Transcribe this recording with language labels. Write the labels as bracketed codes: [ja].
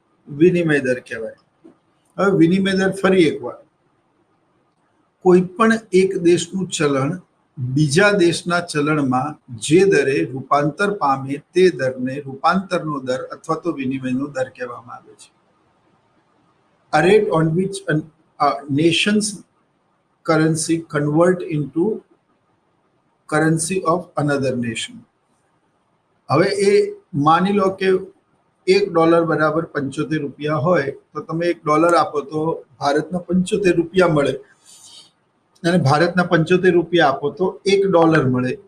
[gu] વિનિમય દર કહેવાય. હવે વિનિમય દર ફરી એકવાર, કોઈ પણ એક દેશનું ચલણ બીજા દેશના ચલણમાં જે દરે રૂપાંતર પામે તે દરને રૂપાંતરનો દર અથવા તો વિનિમયનો દર કહેવામાં આવે છે. [en] A rate on which a nation's currency convert into currency of another nation. [gu] હવે એ માની લો કે $1 બરાબર 75 રૂપિયા હોય તો તમે $1 આપો તો ભારતના 75 રૂપિયા મળે અને ભારતના 75 રૂપિયા આપો તો $1 મળે.